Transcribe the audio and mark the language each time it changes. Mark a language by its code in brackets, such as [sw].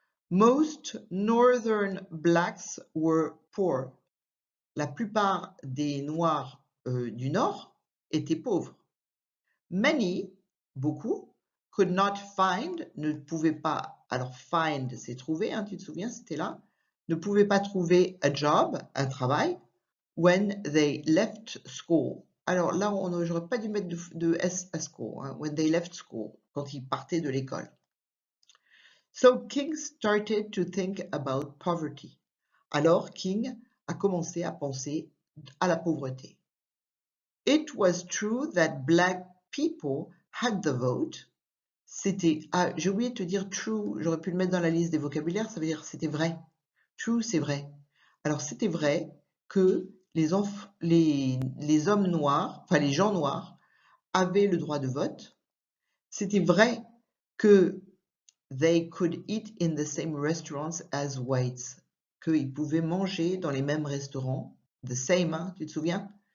[en] Most northern blacks were poor. [fr] La plupart des noirs du nord étaient pauvres. [en] Many, [fr] beaucoup, [en] could not find, [fr] ne pouvaient pas, alors find c'est trouver, hein, tu te souviens, c'était là, ne pouvaient pas trouver [en] a job, [fr] un travail, [en] when they left school. [fr] Alors là, j'aurais pas dû mettre de S à school, hein, [en] when they left school, [fr] quand ils partaient de l'école. [en] So King started to think about poverty. [fr] Alors King a commencé à penser à la pauvreté. [en] It was true that black people had the vote. [fr] C'était, ah, j'ai oublié de te dire true, j'aurais pu le mettre dans la liste des vocabulaires, ça veut dire c'était vrai. True, c'est vrai. Alors c'était vrai que les hommes noirs, enfin les gens noirs, avaient le droit de vote. C'était vrai que [en] they could eat in the same restaurants as whites, [fr] qu'ils pouvaient manger dans les mêmes restaurants, [en] the same, [fr] hein, tu te souviens?